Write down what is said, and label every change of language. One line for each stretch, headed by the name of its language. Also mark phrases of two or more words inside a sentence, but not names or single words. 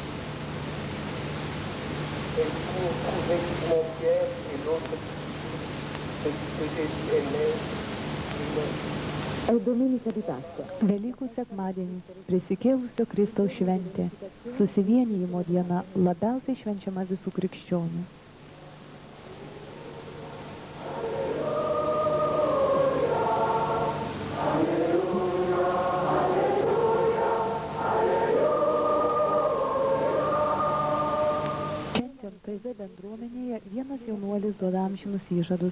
French: Elle court trouver Simon-Pierre et l'autre que Jésus aimait et l'aime.
Italian: È domenica di Pasqua.
Lithuanian: Velykų sekmadienis, prisikėlusio Kristaus šventė, susivienijimo diena, labiausiai švenčiama visų krikščionių. Taize bendruomenėje vienas jaunuolis duoda amžinus įžadus.